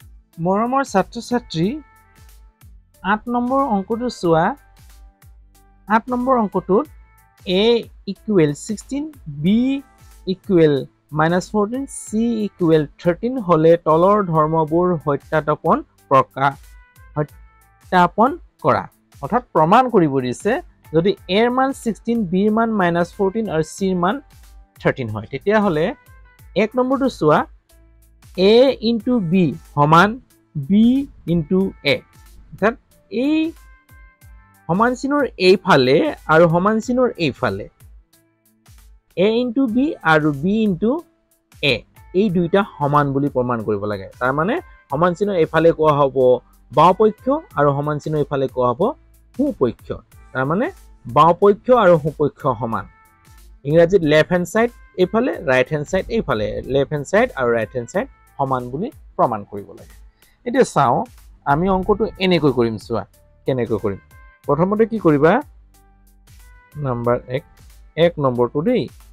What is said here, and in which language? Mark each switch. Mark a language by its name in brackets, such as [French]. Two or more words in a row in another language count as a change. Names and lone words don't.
[Assamese] মৰমৰ ছাত্ৰ-ছাত্ৰী 8 নম্বৰ অংকটো চোৱা 8 নম্বৰ অংকটোত a equal 16 b equal -14 c equal 13 হলে তলৰ ধৰ্মবোৰ সত্যাপন কৰা অৰ্থাৎ প্ৰমাণ কৰিব দিছে যদি a এর মান 16 b এর মান -14 আৰু c এর মান 13 হয় তেতিয়া হলে 1 নম্বৰটো চোৱা a into b সমান b into a অৰ্থাৎ এই সমান চিনৰ এইফালে আৰু সমান চিনৰ এইফালে a into b আৰু b into a এই দুইটা সমান বুলি প্ৰমাণ কৰিব লাগে তাৰ মানে সমান চিনৰ এইফালে কোৱা হ'ব বাওপক্ষ আৰু সমান চিনৰ এইফালে কোৱা হ'ব সোপক্ষ তাৰ মানে বাওপক্ষ আৰু সোপক্ষ সমান ইংৰাজীত [English] left hand side [Assamese] এইফালে [English] right hand side [Assamese] এইফালে [English] left hand side [Assamese] আৰু [English] right hand side [Assamese] সমান বুলি প্ৰমাণ কৰিব লাগে এতিয়া চাও আমি অংকটো এনেকৈ কৰিম চোৱা কেনেকৈ কৰিম প্ৰথমতে কি কৰিবা নাম্বার 1 নম্বৰটো দেই